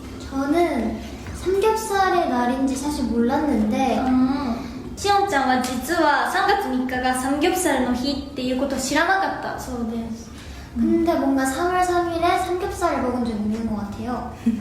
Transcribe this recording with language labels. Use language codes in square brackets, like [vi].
[ko] 저는 삼겹살의 날인지 사실 몰랐는데 [ja] しおんちゃんは実は3月3日がサムギョプサルの日っていうことを知らなかったそうです。 [ko] 근데 뭔가 3월 3일에 삼겹살을 먹은 적이 있는 것 같아요.